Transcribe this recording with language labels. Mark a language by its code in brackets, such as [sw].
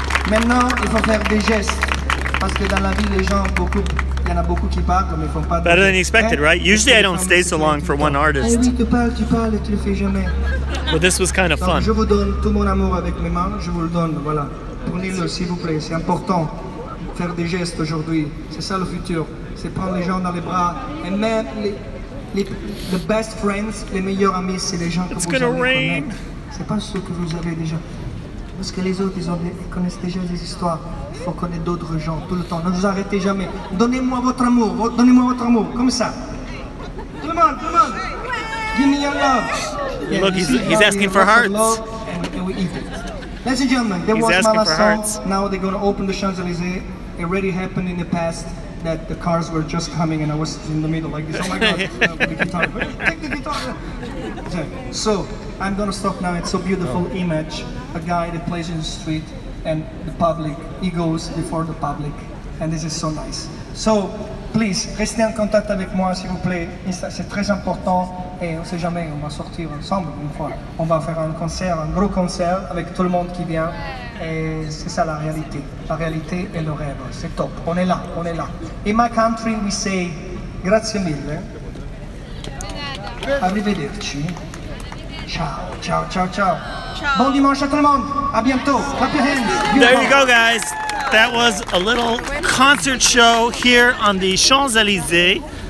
[fr] Maintenant, il faut faire des gestes. Parce que dans la vie, les gens, il y en a beaucoup qui parlent, mais ils font pas de [en] Better than [fr] gestes. [en] expected, right? Usually I don't stay so long for one [fr] Eh [en] artist. [fr] oui, tu parles et tu le fais jamais. [en] But this was kind of [fr] Donc, [en] fun. [fr] je vous donne tout mon amour avec mes mains, je vous le donne, voilà. Prenez-le s'il vous plaît, c'est important. Faire des gestes aujourd'hui, c'est ça le futur. C'est prendre les gens dans les bras. Et même les [en] best friends, [fr] les meilleurs amis, c'est les gens que vous allez connaître. C'est pas ceux que vous avez déjà. Parce que les autres, ils connaissent déjà des histoires. Il faut connaître d'autres gens tout le temps. Ne vous arrêtez jamais. Donnez-moi votre amour, comme ça. Tout le monde, [en] Give me your love. Yeah, Look, he's asking for hearts. And we eat it. Ladies and gentlemen, there was my last song. Now they're going to open the Champs-Élysées. It already happened in the past that the cars were just coming and I was in the middle like this. Oh my God, the guitar. Take the guitar. So, I'm going to stop now. It's a beautiful image. A guy that plays in the street and the public, he goes before the public. And this is so nice. So, please, [fr] restez en contact avec moi s'il vous plaît. C'est très important. Et on ne sait jamais, on va sortir ensemble une fois. On va faire un concert, un gros concert avec tout le monde qui vient. Et c'est ça la réalité. La réalité et le rêve. C'est top. On est là. [en] In my country we say [it] grazie mille. Arrivederci. Ciao. [fr] Bon dimanche à tout le monde. À bientôt. [en] Clap your hands. There you go, guys. That was a little concert show here on the Champs-Élysées.